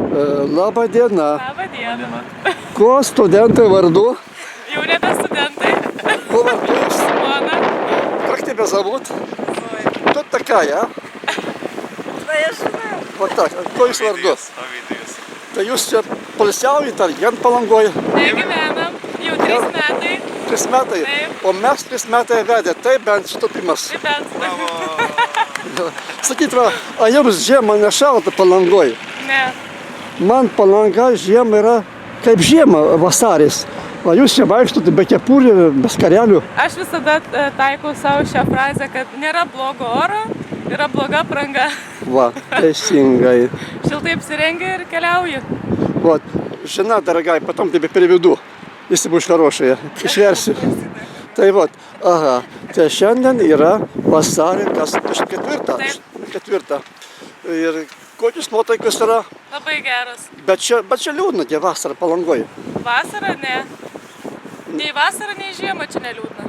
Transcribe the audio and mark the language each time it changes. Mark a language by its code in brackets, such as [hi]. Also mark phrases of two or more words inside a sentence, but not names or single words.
[lt] Labą dieną. Labą dieną. Kuo studentai vardu? Jau nebe studentai. Kuo vardu jūs? Mona. [ru] Как тебя зовут? Зоя. Кто такая? Да я žinau. Вот так. [lt] Kuo jūs vardu? Ovidijus. Tai jūs čia poilsiaujate ar gyvent Palangoje? Negyvenam. Jau 3 metai. 3 metai? Taip. O mes 3 metai vedę. Tai bent sutapimas. Tai bent. Sakyt, va, a jums žiemą nešalta Palangoje? Ne. Man Palanga žiemą yra kaip žiemą vasaris. O jūs čia vaikštote be kepurių, be skarelių. Aš visada taikau savo šią frazę, kad nėra blogo oro, yra bloga apranga. Va, teisingai. Šiltai apsirengi ir keliauji. [ru] Вот, жена дорогая, потом тебе переведу, если будешь хорошая, [lt] išversi. Tai вот, aha, tai šiandien yra vasario, kas 24. Ir kokios nuotaikos yra, Labai geras. bet čia liūdna, tie vasara Palangoje. Vasara ne. Nei vasara, nei žiema čia neliūdna.